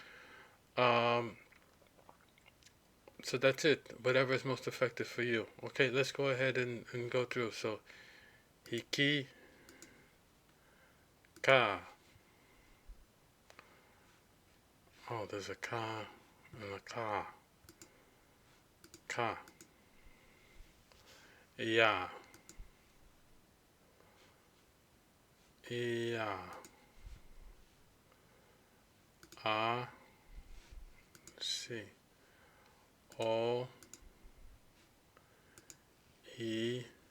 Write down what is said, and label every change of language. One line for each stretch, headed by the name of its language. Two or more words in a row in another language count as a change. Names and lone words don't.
English: So that's it. Whatever is most effective for you. Okay, let's go ahead and go through.
Hawaiian: So, hiki, ka.
English: Oh, there's a ka and a ka.
Hawaiian: Ka. Ia. Ia. A. Si. O. I.